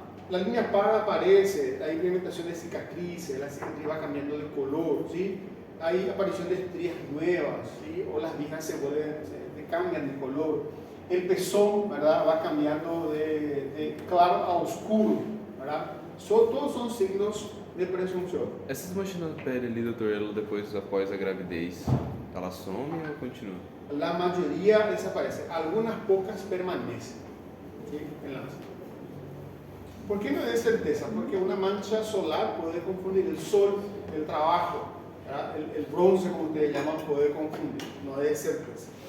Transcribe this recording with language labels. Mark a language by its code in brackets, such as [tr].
[es] La línea parda aparece, hay implementación de cicatrices, la cicatriz va cambiando de color, ¿sí? Hay aparición de estrías nuevas, ¿sí? O las viejas se cambian de color. El pezón, ¿verdad? Va cambiando de claro a oscuro, ¿verdad? Todos son signos de presunção. [pt] Essas manchas na pele ali, doutor, ela depois, após a gravidez, ela some ou continua? [es] La mayoría desaparece, algunas pocas permanecen, ¿sí? En la... ¿Por qué no es certeza? Porque una mancha solar puede confundir el sol, el trabajo, ¿verdad? El bronce, como ustedes llaman, puede confundir, no es certeza.